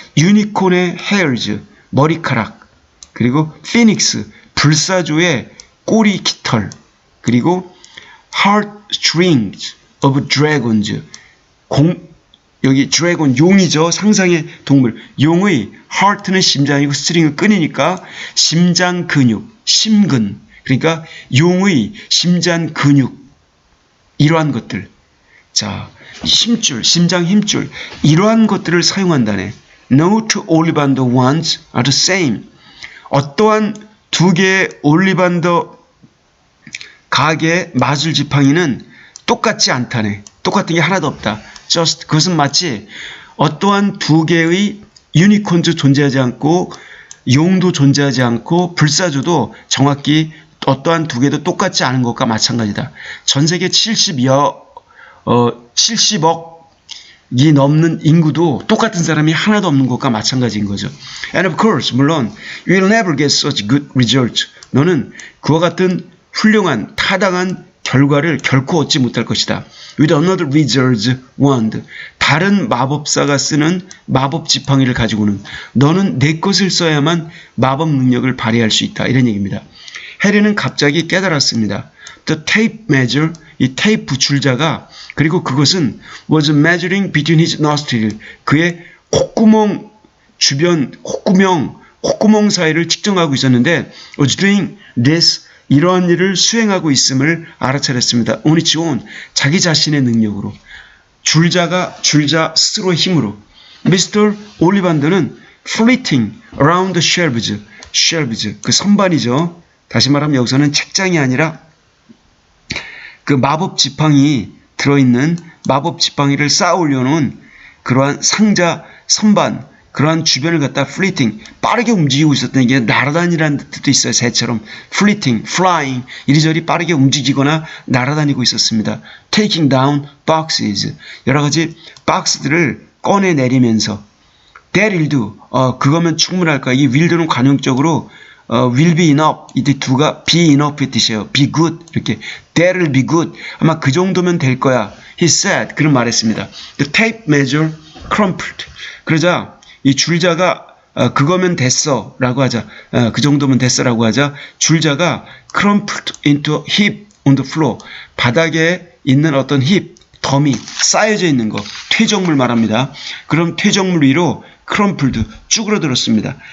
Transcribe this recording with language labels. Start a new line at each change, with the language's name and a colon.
Korean: 유니콘의 hairs, 머리카락, 그리고 피닉스, 불사조의 꼬리 깃털, 그리고
English: heartstrings of dragons,
Korean: 여기 드래곤, 용이죠. 상상의 동물. 용의 heart는 심장이고 string은 끈이니까 심장 근육, 심근. 그러니까 용의 심장 근육, 이러한 것들. 자, 힘줄, 심장 힘줄, 이러한 것들을 사용한다네.
English: No two 올리반더 wands are the same.
Korean: 어떠한 두 개의 올리반더 가게 마술 지팡이는 똑같지 않다네. 똑같은 게 하나도 없다. just, 그것은 마치 어떠한 두 개의 유니콘도 존재하지 않고 용도 존재하지 않고 불사조도 정확히 어떠한 두 개도 똑같지 않은 것과 마찬가지다. 전 세계 70억이 넘는 인구도 똑같은 사람이 하나도 없는 것과 마찬가지인 거죠.
English: And of course,
Korean: 물론
English: you will never get such good result.
Korean: 너는 그와 같은 훌륭한 타당한 결과를 결코 얻지 못할 것이다.
English: With another wizard's wand.
Korean: 다른 마법사가 쓰는 마법 지팡이를 가지고는 너는 내 것을 써야만 마법 능력을 발휘할 수 있다. 이런 얘기입니다. 해리는 갑자기 깨달았습니다.
English: The tape measure,
Korean: 이 테이프 줄자가, 그리고 그것은
English: was measuring between his nostril,
Korean: 그의 콧구멍 주변, 콧구멍 사이를 측정하고 있었는데
English: was doing this,
Korean: 이러한 일을 수행하고 있음을 알아차렸습니다.
English: on its own,
Korean: 자기 자신의 능력으로. 줄자 스스로의 힘으로. Mr. 올리반더는
English: flitting around the shelves,
Korean: 그 선반이죠. 다시 말하면 여기서는 책장이 아니라 그 마법 지팡이 들어있는 마법 지팡이를 쌓아 올려놓은 그러한 상자, 선반, 그러한 주변을 갖다 fleeting, 빠르게 움직이고 있었던 게 날아다니라는 뜻도 있어요. 새처럼 fleeting, flying, 이리저리 빠르게 움직이거나 날아다니고 있었습니다.
English: taking down boxes,
Korean: 여러 가지 박스들을 꺼내내리면서
English: that'll do,
Korean: 그거면 충분할까. 이 will도는 관용적으로
English: will be enough,
Korean: 이때 두가 be enough의 뜻이에요. be good, 이렇게
English: that'll be good,
Korean: 아마 그 정도면 될 거야.
English: He said,
Korean: 그런 말했습니다.
English: The tape measure crumpled.
Korean: 그러자 이 줄자가 그거면 됐어 라고 하자, 그 정도면 됐어 라고 하자, 줄자가
English: crumpled into a heap on the floor,
Korean: 바닥에 있는 어떤 heap, 더미, 쌓여져 있는 거, 퇴적물 말합니다. 그럼 퇴적물 위로 crumpled, 쭈그러들었습니다.